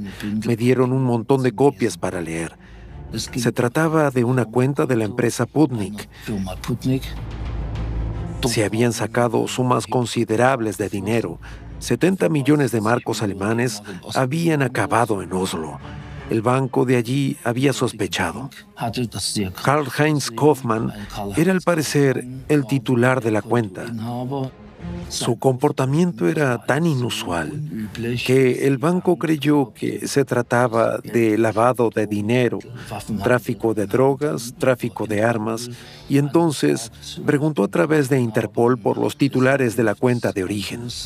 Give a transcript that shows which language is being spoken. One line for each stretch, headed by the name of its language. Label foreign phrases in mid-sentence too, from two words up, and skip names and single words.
Spanish: Me dieron un montón de copias para leer. Se trataba de una cuenta de la empresa Putnik. Se habían sacado sumas considerables de dinero. 70 millones de marcos alemanes habían acabado en Oslo. El banco de allí había sospechado. Karl-Heinz Kaufmann era al parecer el titular de la cuenta. Su comportamiento era tan inusual que el banco creyó que se trataba de lavado de dinero, tráfico de drogas, tráfico de armas, y entonces preguntó a través de Interpol por los titulares de la cuenta de origen.